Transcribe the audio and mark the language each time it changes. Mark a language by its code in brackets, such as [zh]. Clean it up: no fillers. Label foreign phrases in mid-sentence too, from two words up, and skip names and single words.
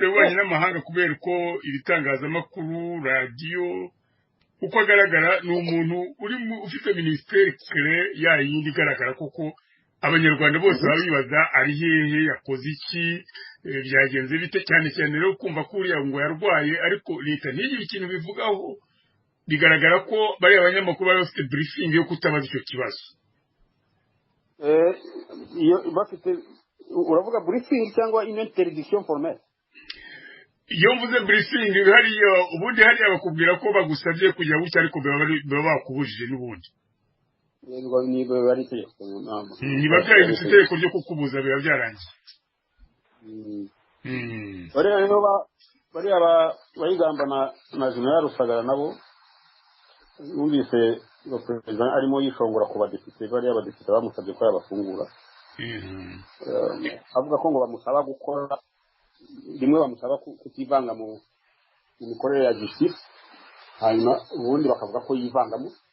[rw] w'ububanyi n'amahanga kubera ko ibitangazamakuru radiyo uko agaragara ni umuntu ufite minisiteri kare yayindi igaragara kuko abanyarwanda bose baba bibaza ari hehe yakoze iki byagenze bite cyane cyane rero kumva ko uriya ngo yarwaye ariko leta ntigire ikintu bivugaho bigaragara ko bariya abanyamakuru bari bafite briefing yo kutabaza icyo kibazo iyo bafite uravuga briefing cyangwa [fr] une interdiction formelle [rw] iyo mvuze briefing hariya ubundi hariya bakubwira ko bagusabye kujya gutya ariko baba bakubujije n'ubundi niba bari itegeko niba byahindutse itegeko ryo kukubuza biba byarangiye bariya bayigamba na General Rusagara nabo numvise perezida arimo yishongora ku badepite bariya abadepite bamusabye ko yabafungura avuga ko ngo bamusaba gukora rimwe bamusaba kutivanga mu mikorere ya justice hanyuma ubundi bakavuga ko yivangamo